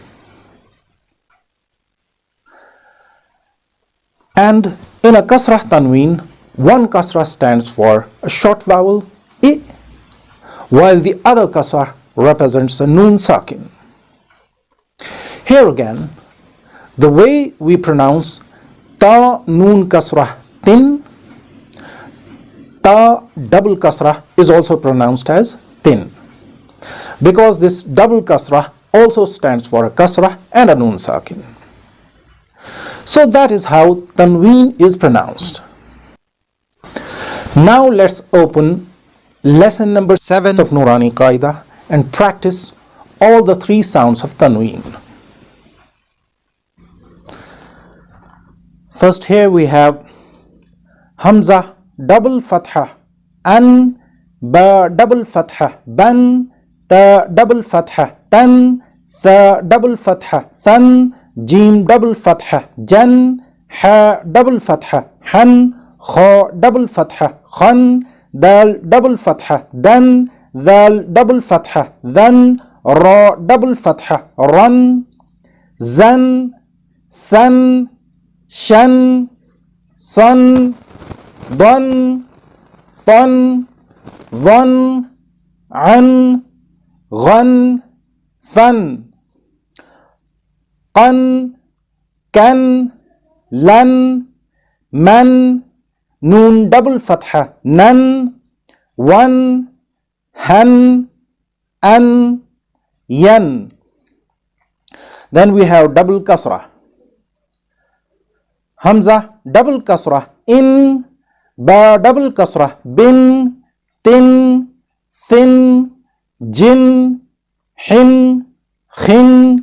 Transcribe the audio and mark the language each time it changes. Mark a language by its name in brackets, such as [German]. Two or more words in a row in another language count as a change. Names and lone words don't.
[English] And in a KASRAH Tanween, one kasrah stands for a short vowel I, while the other kasrah represents a noon saakin. Here again, the way we pronounce ta noon kasrah tin, ta double kasrah is also pronounced as tin, because this double kasrah also stands for a kasrah and a noon saakin. So that is how Tanween is pronounced. Now let's open lesson number 7 of Noorani Qaida and practice all the 3 sounds of Tanween. First, here we have Hamza double fatha an, ba double fatha ban, ta double fatha tan, tha double fatha than, jim double fatha jan, ha double fatha han, kha double fatha khan, dal double fatha dan, dal double fatha dan, ra double fatha ran, zan, san, shan, son, dan, tan, dhan, an, ghan, fan, qan, kan, lan, man, noon double fatha nan, wan, han, an, yan. Then we have double kasrah. Hamza double kasrah in, ba double kasrah bin, tin, thin, jin, hin, khin,